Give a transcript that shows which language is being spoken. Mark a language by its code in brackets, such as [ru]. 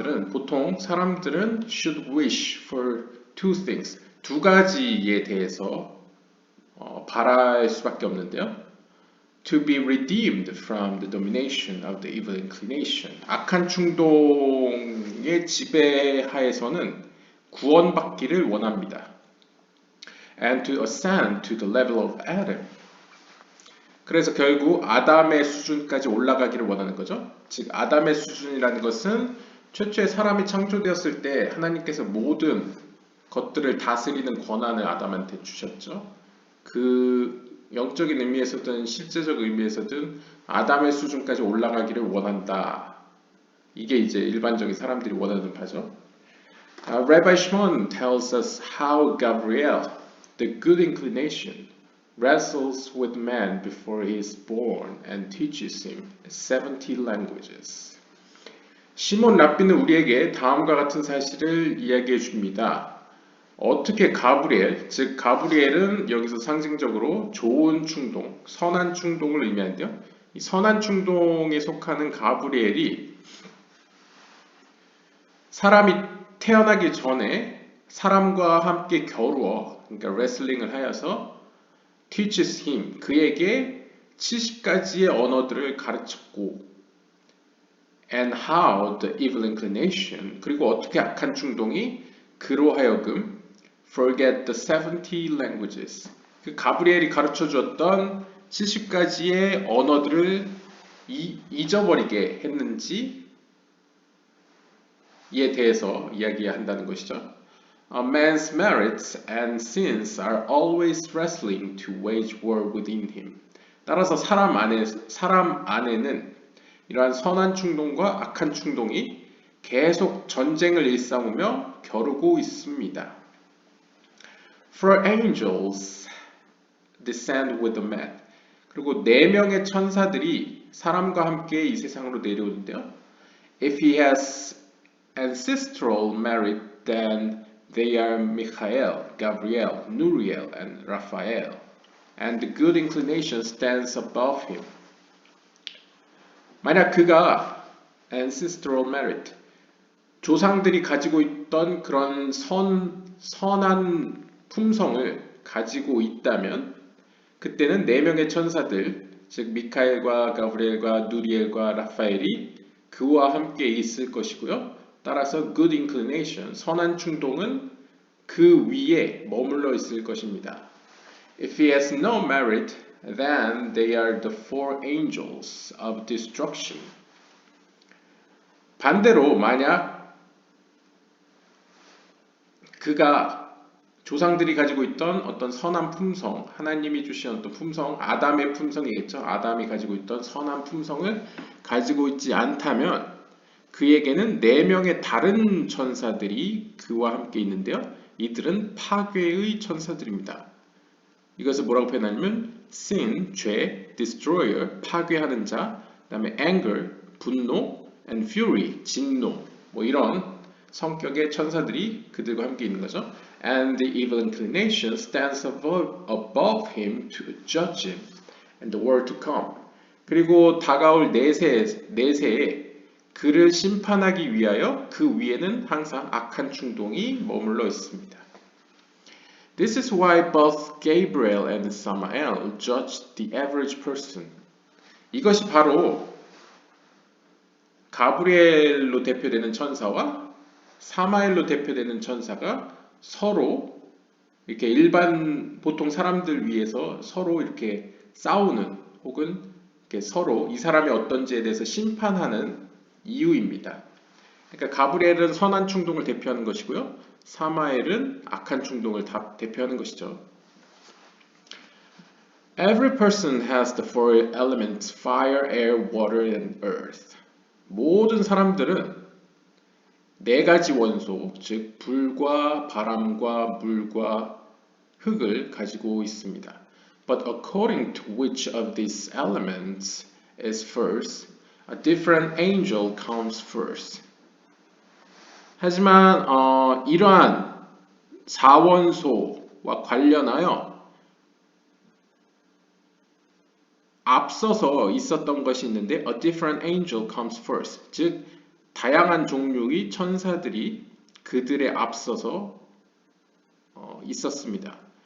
[ko] 보통 사람들은 [en] should wish for two things. [ko] 두 가지에 대해서 바랄 수밖에 없는데요. [en] To be redeemed from the domination of the evil inclination. [ko] 악한 충동의 지배하에서는 구원받기를 원합니다. [en] And to ascend to the level of Adam. [ko] 그래서 결국 아담의 수준까지 올라가기를 원하는 거죠. 즉 아담의 수준이라는 것은 최초에 사람이 창조되었을 때 하나님께서 모든 것들을 다스리는 권한을 아담한테 주셨죠. 그 영적인 의미에서든 실제적 의미에서든 아담의 수준까지 올라가기를 원한다. 이게 이제 일반적인 사람들이 원하는 바죠. [en] Rabbi Shimon tells us how Gabriel, the good inclination, wrestles with man before he is born and teaches him 70 languages. [ko] 시몬 랍비는 우리에게 다음과 같은 사실을 이야기해 줍니다. 어떻게 가브리엘, 즉 가브리엘은 여기서 상징적으로 좋은 충동, 선한 충동을 의미하는데요. 이 선한 충동에 속하는 가브리엘이 사람이 태어나기 전에 사람과 함께 겨루어, 그러니까 레슬링을 하여서 [en] teaches him, [ko] 그에게 70가지의 언어들을 가르쳤고 [en] and how the evil inclination, [ko] 그리고 어떻게 악한 충동이 그로 하여금 [en] forget the 70 languages. [ko] 그 가브리엘이 가르쳐 주었던 70가지의 언어들을 잊어버리게 했는지에 대해서 이야기한다는 것이죠. [en] A man's merits and sins are always wrestling to wage war within him. [ko] 따라서 사람 안에는 이러한 선한 충동과 악한 충동이 계속 전쟁을 일삼으며 겨루고 있습니다. [en] For angels descend with the man. [ko] 그리고 4명의 천사들이 사람과 함께 이 세상으로 내려오는데요. [en] If he has ancestral merit, then they are Michael, Gabriel, Nuriel, and Raphael. And the good inclination stands above him. [ko] 만약 그가 [en] ancestral merit, [ko] 조상들이 가지고 있던 그런 선한 품성을 가지고 있다면 그때는 4명의 천사들, 즉 미카엘과 가브리엘과 누리엘과 라파엘이 그와 함께 있을 것이고요. 따라서 [en] good inclination, [ko] 선한 충동은 그 위에 머물러 있을 것입니다. [en] If he has no merit, then they are the four angels of destruction. [ko] 반대로 만약 그가 조상들이 가지고 있던 어떤 선한 품성, 하나님이 주신 어떤 품성, 아담의 품성이겠죠. 아담이 가지고 있던 선한 품성을 가지고 있지 않다면 그에게는 4명의 다른 천사들이 그와 함께 있는데요. 이들은 파괴의 천사들입니다. 이것을 뭐라고 표현하냐면 sin, 죄, destroyer, 파괴하는 자, 그 다음에 anger, 분노, [en] and fury, [ko] 진노, 뭐 이런 성격의 천사들이 그들과 함께 있는 거죠. [en] And the evil inclination stands above him to judge him and the world to come. [ko] 그리고 다가올 내세에 그를 심판하기 위하여 그 위에는 항상 악한 충동이 머물러 있습니다. [en] This is why both Gabriel and Samael judged the average person. [ko] 이것이 바로 가브리엘로 대표되는 천사와 사마엘로 대표되는 천사가 서로 이렇게 보통 사람들 위해서 서로 이렇게 싸우는 혹은 이렇게 서로 이 사람이 어떤지에 대해서 심판하는 이유입니다. 그러니까 가브리엘은 선한 충동을 대표하는 것이고요. 사마엘은 악한 충동을 대표하는 것이죠. [en] Every person has the four elements: fire, air, water, and earth. [ko] 모든 사람들은 네 가지 원소, 즉 불과 바람과 물과 흙을 가지고 있습니다. [en] But according to which of these elements is first, a different angel comes first. [ko] 하지만 이러한 사원소와 관련하여 앞서서 있었던 것이 있는데 [en] a different angel comes first. [ko] 즉 다양한 종류의 천사들이 그들에 앞서서 있었습니다.